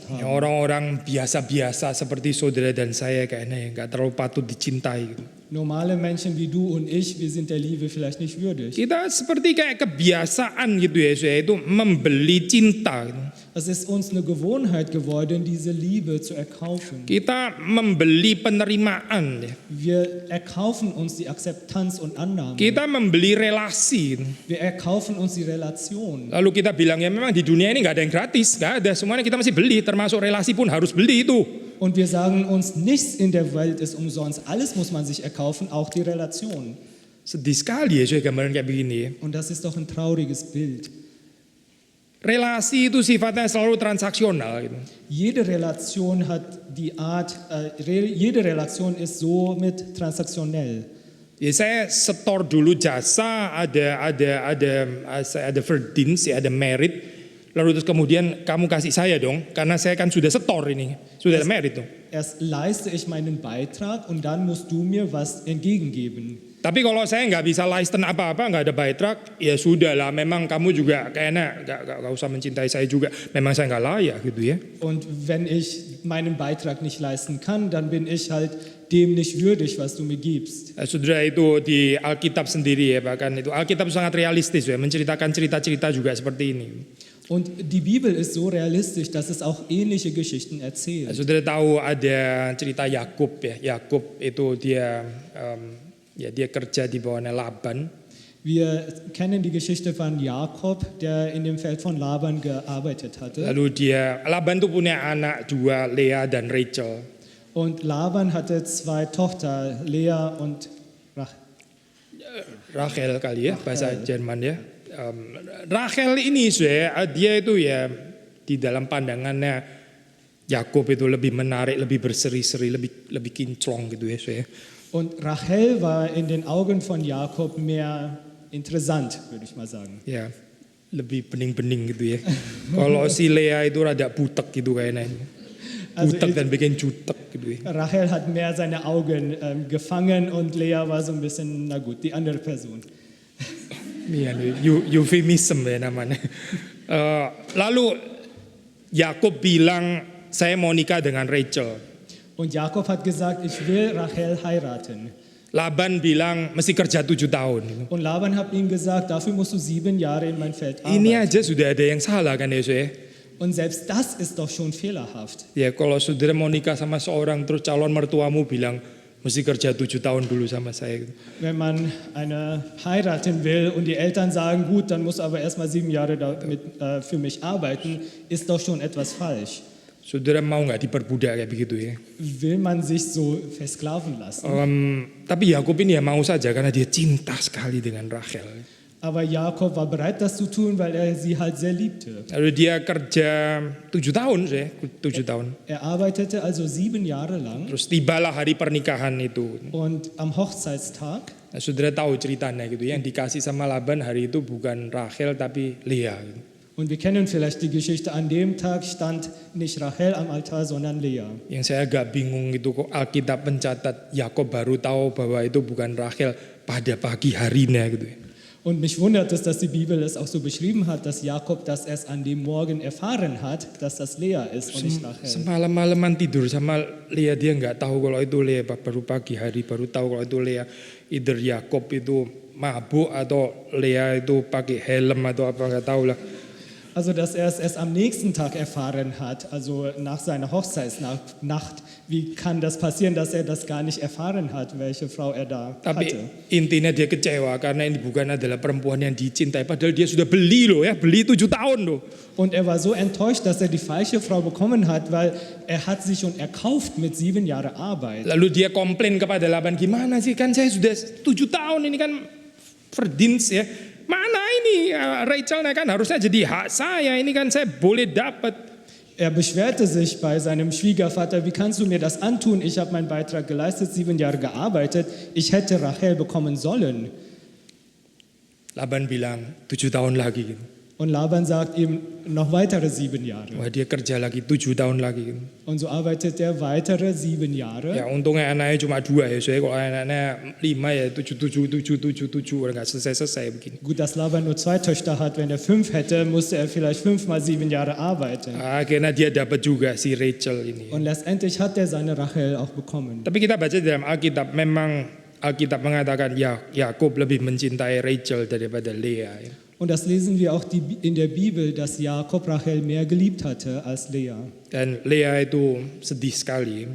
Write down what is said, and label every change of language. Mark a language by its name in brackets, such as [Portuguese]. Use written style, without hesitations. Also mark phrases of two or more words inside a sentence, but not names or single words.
[Indonesian] Ya, [German] haben. [Indonesian] orang-orang biasa-biasa seperti saudara dan saya kayaknya ya nggak terlalu patut dicintai gitu. [German] Normale Menschen wie du und ich, wir sind der Liebe vielleicht nicht würdig. [Indonesian] Kita seperti kayak kebiasaan gitu ya, itu membeli cinta gitu. [German] Es ist uns eine Gewohnheit geworden, diese Liebe zu erkaufen. [Indonesian] Kita membeli penerimaan ya. [German] Wir erkaufen uns die Akzeptanz und Annahme. [Indonesian] Kita membeli relasi gitu. [German] Wir erkaufen uns die Relation. [Indonesian] Lalu kita bilang ya memang di dunia ini nggak ada yang gratis, nggak ada, semuanya kita mesti beli, termasuk relasi pun harus beli itu. [German] Und wir sagen uns, nichts in der Welt ist umsonst. Alles muss man sich erkaufen, auch die Relation. [Indonesian] Sedih sekali ya gambaran kayak begini ya. [German] Und das ist doch ein trauriges Bild. [Indonesian] Relasi itu sifatnya selalu transaksional gitu. [German] Jede Relation hat die Art, jede Relation ist somit transaktionell. [Indonesian] Ya, saya setor dulu jasa, ada verdienst, ya, ada merit. Lalu terus kemudian kamu kasih saya dong, karena saya kan sudah setor ini, sudah ada merit dong. [German] Erst leiste ich meinen Beitrag und dann musst du mir was entgegengeben. [Indonesian] Tapi kalau saya nggak bisa leisten apa-apa, nggak ada beitrag, ya sudah lah. Memang kamu juga kayaknya nggak usah mencintai saya juga. Memang saya nggak layak gitu ya. [German] Und wenn ich meinen Beitrag nicht leisten kann, dann bin ich halt dem nicht würdig, was du mir gibst. [Indonesian] Saudara, itu di Alkitab sendiri ya, bahkan itu Alkitab sangat realistis ya, menceritakan cerita-cerita juga seperti ini. [German] Und die Bibel ist so realistisch, dass es auch ähnliche Geschichten erzählt. [Indonesian] Saudara tahu ada cerita Yakub ya. Yakub itu dia kerja di bawahnya Laban. [German] Wir kennen die Geschichte von Jakob, der in dem Feld von Laban gearbeitet hatte. [Indonesian] Lalu Laban tuh punya anak dua, Lea dan Rachel. [German] Und Laban hatte zwei Tochter, Lea und [Indonesian] Rachel kali ya, bahasa Jerman ya. Rachel ini dia itu ya di dalam pandangannya Yakub itu lebih menarik, lebih berseri-seri, lebih kinclong gitu ya. [German] Und Rachel war in den Augen von Jakob mehr interessant, würde ich mal sagen. [Indonesian] Ya, lebih bening-bening gitu ya. Kalau si Lea itu rada butek gitu kayaknya. Butek dan bikin jutek gitu ya. [German] Rachel hat mehr seine Augen gefangen und Lea war so ein bisschen, na gut, die andere Person. [Indonesian] Iya, euphemism ya namanya. Lalu Yakub bilang, saya mau nikah dengan Rachel. [German] Und Jakob hat gesagt, ich will Rachel heiraten. [Indonesian] Laban bilang mesti kerja 7 tahun. [German] Und Laban hat ihm gesagt, dafür musst du 7 Jahre in mein Feld arbeiten. [Indonesian] Ini aja sudah ada yang salah kan ya. [German] Und selbst das ist doch schon fehlerhaft. [Indonesian] Ya, kalau saudara mau nikah sama seorang terus calon mertuamu bilang mesti kerja 7 tahun dulu sama saya. [German] Wenn man eine heiraten will und die Eltern sagen, gut, dann musst du aber erstmal 7 Jahre für mich arbeiten, ist doch schon etwas falsch. [Indonesian] Saudara mau nggak diperbudak kayak begitu ya? [German] Will man sich so versklaven lassen? [Indonesian] Tapi Yakub ini ya mau saja karena dia cinta sekali dengan Rachel. [German] Aber Jakob war bereit, das zu tun, weil er sie halt sehr liebte. [Indonesian] Lalu dia kerja 7 tahun sih, 7 tahun. [German] Er arbeitete also 7 Jahre lang. [Indonesian] Terus tibalah hari pernikahan itu. [German] Und am Hochzeitstag. [Indonesian] Nah, saudara tahu ceritanya gitu, yang dikasih sama Laban hari itu bukan Rachel tapi Lea. Gitu. [German] Und wir kennen vielleicht die Geschichte, an dem Tag stand nicht Rachel am Altar, sondern Lea. [Indonesian] Yang saya agak bingung itu kok Alkitab mencatat Yakob baru tahu bahwa itu bukan Rachel pada pagi harinya gitu. [German] Und mich wundert es, dass die Bibel es auch so beschrieben hat, dass Jakob das erst an dem Morgen erfahren hat, dass das Lea ist und nicht Rachel. [Indonesian] Semalam-malaman tidur sama Lea, dia nggak tahu kalau itu Lea, baru pagi hari baru tahu kalau itu Lea. Either Yakob itu mabuk atau Lea itu pakai helm atau apa nggak tahu lah. [German] Also, dass er es erst am nächsten Tag erfahren hat, also nach seiner Hochzeitsnacht. Wie kann das passieren, dass er das gar nicht erfahren hat, welche Frau er da [Indonesian] Tapi [German] hatte? [Indonesian] intinya dia kecewa karena ini bukan adalah perempuan yang dicintai. Padahal dia sudah beli loh ya, beli 7 tahun loh. [German] Und er war so enttäuscht, dass er die falsche Frau bekommen hat, weil er hat sie schon erkauft mit 7 Jahren Arbeit. [Indonesian] Lalu dia komplain kepada Laban, gimana sih kan saya sudah 7 tahun ini kan verdienst ya. Mana ini Rachel kan harusnya jadi hak saya, ini kan saya boleh dapat. [German] Er beschwerte sich bei seinem Schwiegervater, wie kannst du mir das antun? Ich habe meinen Beitrag geleistet, 7 Jahre gearbeitet, ich hätte Rachel bekommen sollen. [Indonesian] Laban bilang 7 tahun lagi. [German] Und Laban sagt ihm noch weitere 7 Jahre. [Indonesian] Wah, dia kerja lagi 7 tahun lagi. [German] Und so arbeitet er weitere 7 Jahre. [Indonesian] Ya untungnya anaknya cuma 2 ya, soalnya kalau anaknya 5 ya 7 nggak selesai begini. [German] Gut, dass Laban nur 2 Töchter hat. Wenn er 5 hätte, musste er vielleicht 5 mal 7 Jahre arbeiten. [Indonesian] Akhirnya dia dapat juga si Rachel ini. [German] Und letztendlich hat er seine Rachel auch bekommen. [Indonesian] Tapi kita baca dalam Alkitab, memang Alkitab mengatakan ya Yakub lebih mencintai Rachel daripada Lea. Ya. [German] Und das lesen wir auch in der Bibel, dass Jakob Rachel mehr geliebt hatte als Lea. [Indonesian] Dan Lea itu sedih sekali.